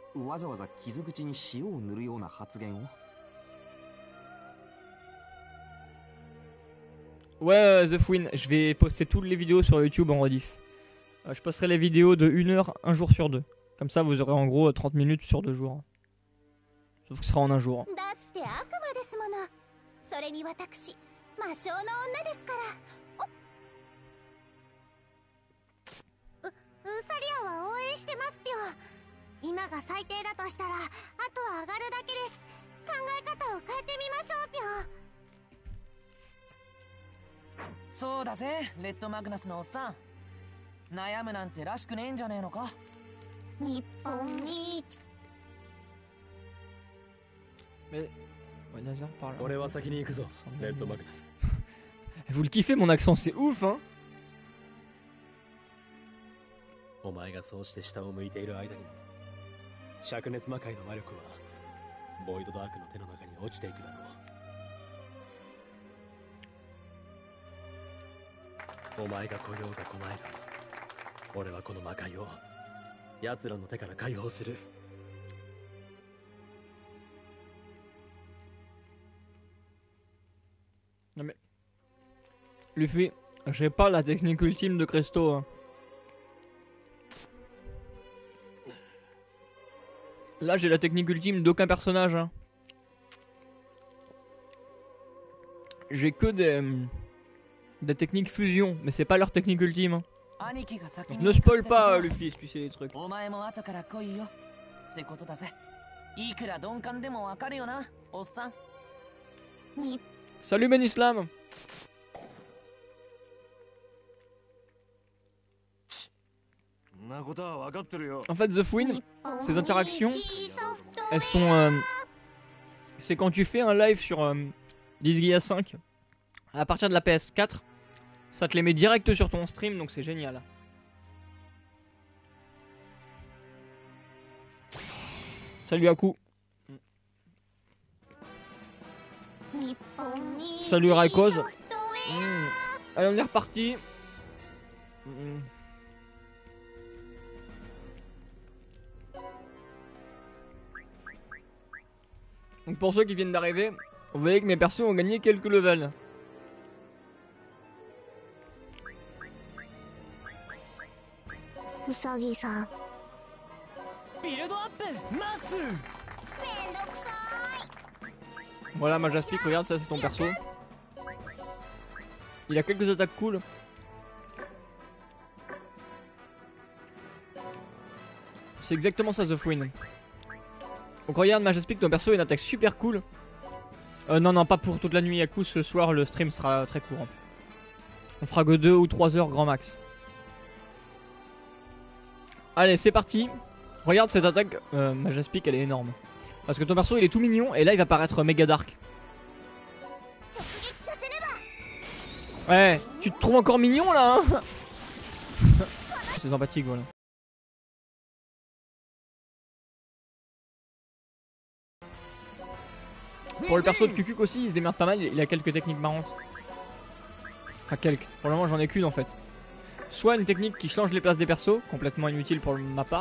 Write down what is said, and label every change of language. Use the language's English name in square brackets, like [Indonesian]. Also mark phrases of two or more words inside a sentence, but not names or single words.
[French] Ouais, The Fouine, je vais poster toutes les vidéos sur YouTube en rediff. Je posterai les vidéos de 1 heure, un jour sur 2. Comme ça, vous aurez en gros 30 minutes sur 2 jours. Sauf que ce sera en un jour. [Japanese] それに私魔性の女ですから。ウサリアは応援してますぴょ。今が最低だとしたらあとは上がるだけです。考え方を変えてみましょうぴょ。そうだぜレッドマグナスのおっさん。悩むなんてらしくねえんじゃねえのか。日本一 [French] Mais. Ouais, Nazar parle. [Japanese] 俺は先に行くぞレッドマグナス。 [French] Vous le kiffez mon accent, c'est ouf hein. [Japanese] お前がそうして下を向いている間に灼熱魔界の魔力はボイドダークの手の中に落ちていくだろう。お前が来ようが来まいが俺はこの魔界を奴らの手から解放する。 [French] Non mais. Luffy, j'ai pas la technique ultime de Cresto. Hein. Là, j'ai la technique ultime d'aucun personnage. Hein. J'ai que des techniques fusion, mais c'est pas leur technique ultime. Hein. Donc, ne spoil pas, Luffy, si tu sais les trucs. [Japanese] お前も後から来いよってことだぜ。いくら鈍感でもわかるよなおっさん。日 [French] Salut Ben Islam. [Japanese] そんなことは分かってるよ。 [French] En fait, The Fouine, [Japanese] 日本 [French] ces interactions, [Japanese] 一ソフト [French] elles sont... c'est quand tu fais un live sur Disgaea 5, à partir de la PS4, ça te les met direct sur ton stream, donc c'est génial. Salut Aku. [Japanese] 日本一 [French] Salut Raikkoz. [Japanese] ソフトウェア [French] Allez, on est reparti. Donc pour ceux qui viennent d'arriver, vous voyez que mes persos ont gagné quelques levels. [Japanese] うさぎさんビルドアップマッスル。めんどくさ [French] Voilà, Majaspic, regarde, ça c'est ton perso. Il a quelques attaques cool. C'est exactement ça, The Fouine. Donc regarde, Majaspic, ton perso a une attaque super cool. Non, non, pas pour toute la nuit. À coup, ce soir, le stream sera très court. On fera que 2 ou 3 heures grand max. Allez, c'est parti. Regarde cette attaque, Majaspic, elle est énorme. Parce que ton perso, il est tout mignon, et là, il va paraître méga dark. [Japanese] 直撃させねば [French] Ouais, tu te trouves encore mignon là hein. C'est sympathique, voilà. Pour le perso de Kukuk aussi, il se démerde pas mal, il a quelques techniques marrantes. Enfin quelques, pour le moment j'en ai qu'une en fait. Soit une technique qui change les places des persos, complètement inutile pour ma part.